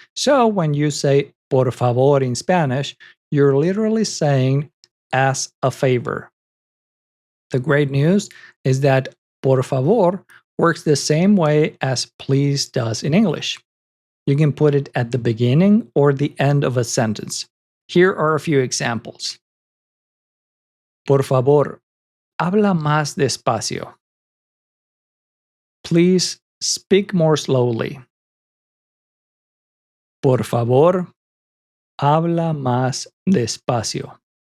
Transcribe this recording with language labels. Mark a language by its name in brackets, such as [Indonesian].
[English] So when you say por favor in Spanish, you're literally saying as a favor. The great news is that por favor works the same way as please does in English. You can put it at the beginning or the end of a sentence. Here are a few examples. [Spanish] Por favor, habla más despacio. [English] Please speak more slowly. [Spanish] Por favor, habla más despacio.